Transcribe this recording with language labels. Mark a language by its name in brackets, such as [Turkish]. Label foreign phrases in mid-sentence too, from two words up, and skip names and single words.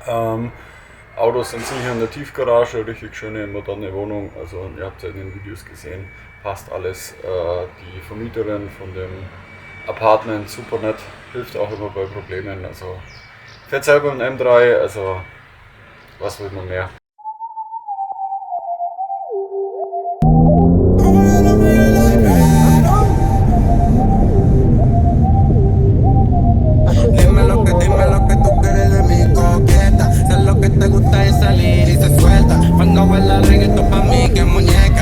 [German] Autos sind sicher in der Tiefgarage, richtig schöne moderne Wohnung, also ihr habt ja in den Videos gesehen, passt alles. Die Vermieterin von dem Apartment, super nett, hilft auch immer bei Problemen, also fährt selber ein M3, also was will man mehr. [Spanish] Dime lo que tú quieres de mi coqueta. Sé lo que te gusta es salir y se suelta. Cuando baila reggaetón pa' mí que es muñeca.